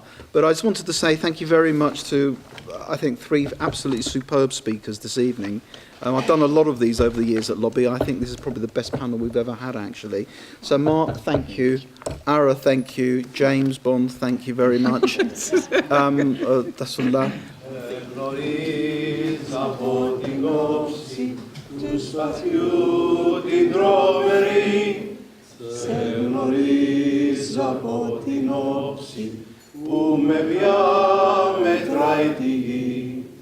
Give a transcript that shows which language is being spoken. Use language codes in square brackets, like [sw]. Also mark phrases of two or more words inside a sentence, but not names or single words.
[en] But I just wanted to say thank you very much to, I think, 3 absolutely superb speakers this evening. I've done a lot of these over the years at Lobby. I think this is probably the best panel we've ever had, actually. So Mark, thank you. Ara, thank you. James Bond, thank you very much. Tasoula. [el] Του σπαθιού την τρόμερη, σε γνωρίζω από την όψη που με πια μετράει τη γη.